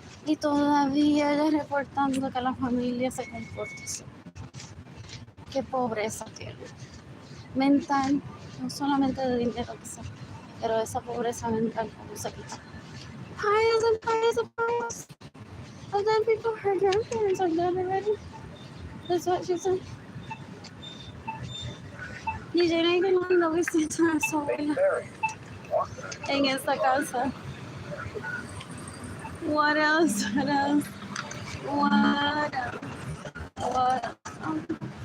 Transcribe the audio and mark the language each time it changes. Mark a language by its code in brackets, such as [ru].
[es] Y todavía ella reportando que la familia se comporta así. Qué pobreza tiene. Mental, no solamente de dinero quizás, pero esa pobreza mental como se quita. [en] Piles and piles and piles of dead people. Her grandparents are dead already. That's what she said. [es] Y Jaden lo visita a su abuela en esa casa. [en] What else? What else? What else? What else?